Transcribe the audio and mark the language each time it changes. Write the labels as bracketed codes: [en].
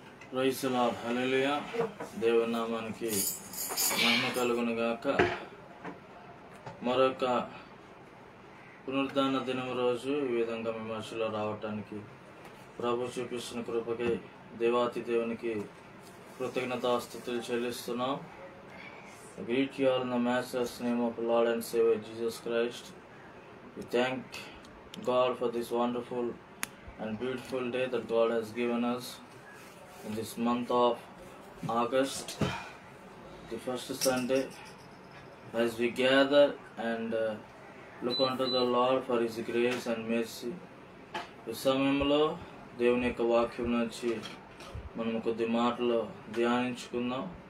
[en] Praise the Lord. [te] హల్లెలూయా. దేవుని నామానికి మహిమ కలుగును గాక. మరొక పునరుద్ధాన దినం రోజు ఈ విధంగా మీ మధ్యలో రావటానికి ప్రభు చూపిస్తున్న కృపకై దేవాతి దేవునికి కృతజ్ఞతాస్తుతులు చెల్లిస్తున్నాం. [en] Greet you all in the matchless name of Lord and Savior Jesus Christ. We thank God for this wonderful and beautiful day that God has given us in this month of August, the first Sunday, as we gather and look unto the Lord for His grace and mercy. [te] ఈ సమయంలో దేవుని యొక్క వాక్యం నుంచి మనం కొద్ది మాటలు ధ్యానించుకుందాం.